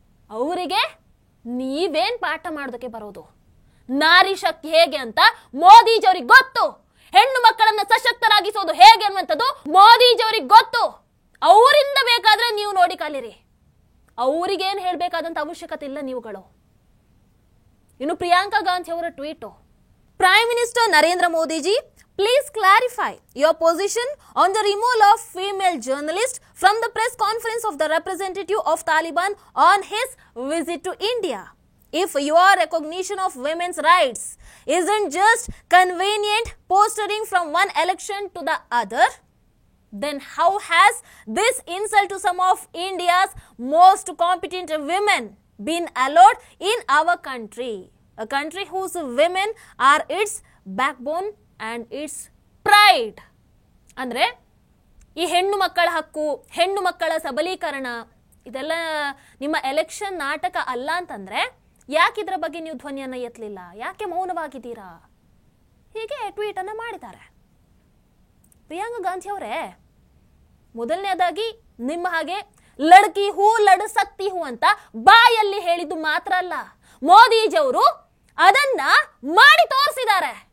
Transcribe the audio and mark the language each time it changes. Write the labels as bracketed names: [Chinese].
[Kannada] ಅವರಿಗೆ ನೀವೇನ್ ಪಾಠ ಮಾಡೋದಕ್ಕೆ ಬರೋದು? ನಾರಿ ಶಕ್ತಿ ಹೇಗೆ ಅಂತ ಮೋದಿಜಿ ಅವ್ರಿಗೆ ಗೊತ್ತು. ಹೆಣ್ಣು ಮಕ್ಕಳನ್ನ ಸಶಕ್ತರಾಗಿಸೋದು ಹೇಗೆ ಅನ್ನುವಂಥದ್ದು ಮೋದಿಜಿ ಅವ್ರಿಗೆ ಗೊತ್ತು. ಅವರಿಂದ ಬೇಕಾದ್ರೆ ನೀವು ನೋಡಿ ಕಲೀರಿ. ಅವರಿಗೇನು ಹೇಳ್ಬೇಕಾದಂತ ಅವಶ್ಯಕತೆ ಇಲ್ಲ ನೀವುಗಳು. ಇನ್ನು ಪ್ರಿಯಾಂಕಾ ಗಾಂಧಿ ಅವರ tweet, [English] Prime minister Narendra Modiji, please clarify your position on the removal of female journalist from the press conference of the representative of Taliban on his visit to India. If your recognition of women's rights isn't just convenient posturing from one election to the other, then how has this insult to some of India's most competent women been allowed in our country? A country whose women are its backbone and its pride. [Kannada] ಅಂದ್ರೆ ಈ ಹೆಣ್ಣು ಮಕ್ಕಳ ಹಕ್ಕು, ಹೆಣ್ಣು ಮಕ್ಕಳ ಸಬಲೀಕರಣ ಇದೆಲ್ಲ ನಿಮ್ಮ ಎಲೆಕ್ಷನ್ ನಾಟಕ ಅಲ್ಲ ಅಂತಂದ್ರೆ ಯಾಕೆ ಇದರ ಬಗ್ಗೆ ನೀವು ಧ್ವನಿಯನ್ನ ಎತ್ತಲಿಲ್ಲ? ಯಾಕೆ ಮೌನವಾಗಿದ್ದೀರಾ? ಹೀಗೆ ಟ್ವೀಟ್ ಅನ್ನ ಮಾಡಿದ್ದಾರೆ. ಪ್ರಿಯಾಂಕಾ ಗಾಂಧಿ ಅವರೇ, ಮೊದಲನೇದಾಗಿ ನಿಮ್ಮ ಹಾಗೆ [Hindi] ಲಡ್ಕಿ ಹೂ ಲಡ್ ಸಕ್ತಿ ಹೂ [Kannada] ಅಂತ ಬಾಯಲ್ಲಿ ಹೇಳಿದ್ದು ಮಾತ್ರ ಅಲ್ಲ, ಮೋದಿಜಿ ಅವರು ಅದನ್ನ ಮಾಡಿ ತೋರಿಸಿದ್ದಾರೆ.